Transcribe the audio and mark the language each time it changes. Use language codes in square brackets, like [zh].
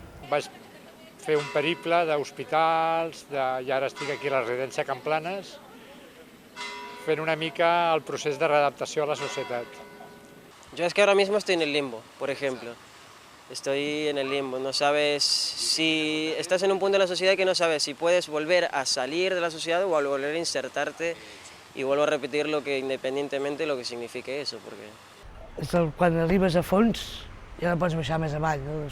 [ca] Vaig fer un periple d'hospitals, i ara estic aquí a la residència Can Planes, fent una mica el procés de readaptació a la societat. [es] Yo es que ahora mismo estoy en el limbo, por ejemplo. Estoy en el limbo, no sabes si estás en un punto de la sociedad que no sabes si puedes volver a salir de la sociedad o a volver a insertarte. I vuelvo a repetir lo que independientemente lo que signifique eso, porque... [ca] Quan arribes a fons, ja no pots baixar més avall, no?